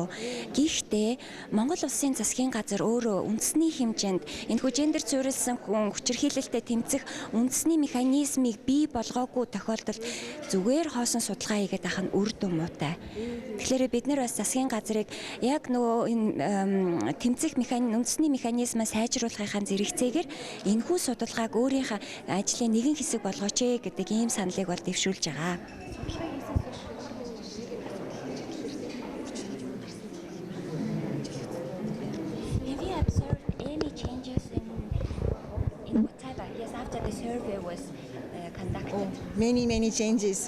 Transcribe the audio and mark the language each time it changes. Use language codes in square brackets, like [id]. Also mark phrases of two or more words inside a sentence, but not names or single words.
[mn] Гэхдээ Монгол улсын засгийн газар өөрөө үндэсний хэмжээнд энэхүү гендер цуурилсан хүчирхийлэлтэд тэмцэх үндэсний механизмыг бий болгоогүй тохиолдолд зүгээр хоосон судалгаа хийгээд авах нь үр дүн муутай. Тэгэхээр бид нэр бас засгийн газрыг яг нөгөө энэ тэмцэх үндэсний механизмаа сайжруулахын зэрэгцээгээр энэхүү судалгааг өөрийнхөө ажлын нэгэн хэсэг болгооч гэдэг ийм саналыг бол дэвшүүлж байгаа. [en] Have you observed any changes in what type of after the survey was conducted? Oh, many changes.